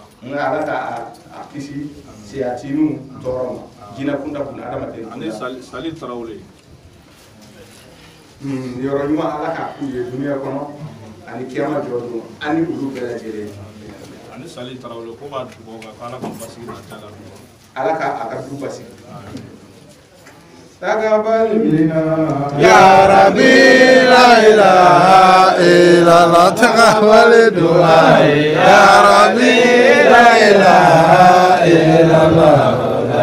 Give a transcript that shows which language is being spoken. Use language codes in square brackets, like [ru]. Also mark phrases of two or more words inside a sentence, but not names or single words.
[bm] nka ala ka a kisi seyatinu tɔɔrɔ ma jinɛ kunda kunna adamaden ani sali tarawele yɔrɔ ɲuman ala k'a k'u ye duniya kɔnɔ ani kiyama jɔ don ani olu bɛɛ lajɛlen ani sali tarawele ko b'a dugawu kan ala ka basigi na taa ala ka a ka du basigi [ar] تقبل منا يا ربي لا إله إلا الله تقبل دعائي يا ربي لا إله إلا الله